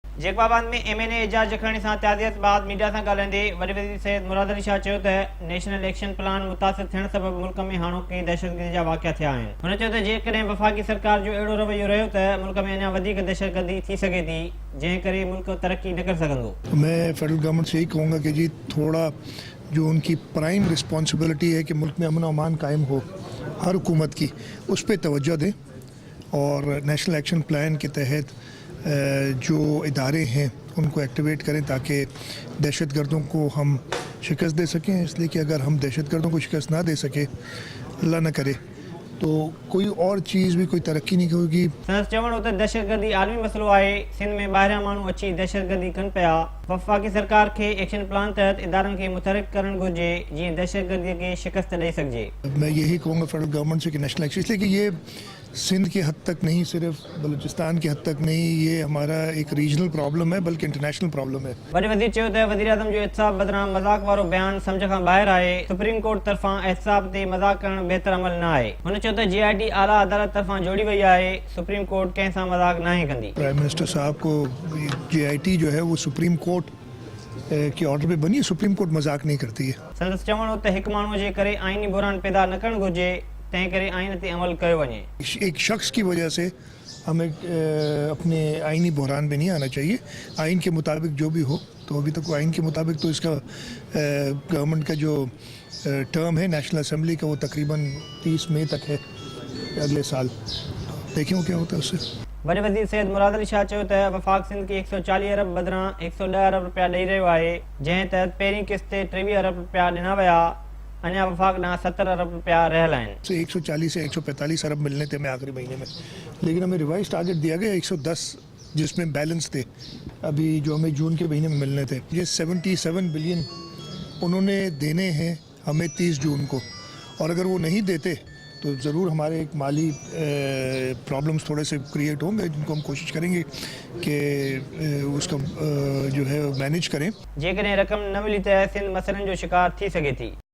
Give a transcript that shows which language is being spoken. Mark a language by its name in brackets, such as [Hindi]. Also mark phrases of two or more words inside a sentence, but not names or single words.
[Sindhi] जैकबाबाद में MNA एजाज जखरानी सां त्यादियत बाद मीडिया सां ॻाल्हाईंदे वॾे वज़ीर सैयद मुराद अली शाह चयो त [English] national action plan [Sindhi] मुतासिर थियण सबबि मुल्क में हाणोकी दहशतगर्दी जा वाक़िया थिया आहिनि। हुन चयो त जेकॾहिं वफ़ाक़ी सरकार जो अहिड़ो रवैयो रहियो त मुल्क में अञा वधीक दहशतगर्दी थी सघे थी, जंहिं करे मुल्क तरक्की न करे सघंदो। [Urdu] میں [English] federal government [Urdu] سے یہی کہوں گا کہ جی تھوڑا جو ان کی [English] prime responsibility [Urdu] ہے کہ ملک میں امن امان قائم ہو ہر حکومت کی، اس پر توجہ دیں اور [English] national action plan [Urdu] کے تحت جو ادارے ہیں ان کو ایکٹیویٹ کریں تاکہ دہشتگردوں کو ہم شکست دے سکیں. اس لیے کہ اگر ہم دہشتگردوں کو شکست نہ دے سکے، اللہ نہ کرے، تو کوئی اور چیز بھی کوئی ترقی نہیں ہوگی. [Sindhi] संदसि चवण त दहशतगर्दी आलमी मसलो आहे। सिंध में ॿाहिरियां माण्हू अची दहशतगर्दी कनि पिया। वफ़ाक़ी सरकार खे [English] action plan [Sindhi] तहत इदारनि खे मुतहरिक करणु घुरिजे जीअं दहशतगर्दीअ खे शिकस्त ॾेई सघिजे। [Urdu] میں یہی کہوں گا [English] federal government [Urdu] سے کہ [English] national action, [Urdu] اس لیے کہ یہ سندھ کے حد تک نہیں، صرف بلوچستان کے حد تک نہیں، یہ ہمارا ایک [English] regional problem [Urdu] ہے بلکہ [English] international problem [Urdu] ہے. [Sindhi] वॾे वज़ीर चयो त वज़ीर आज़म जो एहतिसाब बदिरां मज़ाक़ वारो बयानु सम्झ खां ॿाहिरि आहे। सुप्रीम कोर्ट तरफ़ां एहतिसाब ते मज़ाक़ करणु बहितर अमल न आहे। हुन चयो त JIT आला अदालत तरफ़ां जोड़ी वई आहे। सुप्रीम कोर्ट कंहिं सां मज़ाक़ नाहे कंदी। [English] prime minister [Urdu] صاحب کو JIT جو ہے وہ سپریم کورٹ کے آرڈر پہ بنی ہے، سپریم کورٹ مذاق نہیں کرتی ہے. [Sindhi] संदसि चवण त हिकु माण्हूअ जे करे आईनी बुरान पैदा न करणु घुरिजे, तंहिं करे आइन ते अमल कयो वञे। [Urdu] ایک شخص کی وجہ سے ہمیں اپنے آئینی بحران میں نہیں آنا چاہیے. آئین کے مطابق جو بھی ہو، تو ابھی تک آئین کے مطابق تو اس کا گورنمنٹ کا جو ٹرم ہے [English] national assembly [Urdu] کا وہ تقریباً 30 مئی تک ہے اگلے سال. دیکھیں کیا ہوتا ہے اس سے. [Sindhi] वॾे वज़ीर सैयद मुराद अली शाह चयो त वफ़ाक़ सिंध खे 140 अरब बदिरां 110 अरब रुपया ॾेई रहियो आहे, जंहिं तहत पहिरीं किस्त ते 23 अरब रुपया ॾिना विया। अञा वफ़ाक़ ॾांहुं 70 अरब रुपया रहियल आहिनि। [Urdu] 140 سے 145 ارب ملنے تھے ہمیں آخری مہینے میں، لیکن ہمیں [English] revise target [Urdu] دیا گیا 110، جس میں بیلنس تھے ابھی جو ہمیں جون کے مہینے میں ملنے تھے. یہ 77 بلین انہوں نے دینے ہیں ہمیں 30 جون کو، اور اگر وہ نہیں دیتے تو ضرور ہمارے ایک مالی پرابلمز تھوڑے سے کریئیٹ ہوں گے، جن کو ہم کوشش کریں گے کہ اس کا جو ہے مینیج کریں. [Sindhi] जेकॾहिं रक़म न मिली त सिंध मसइलनि जो शिकार थी सघे थी।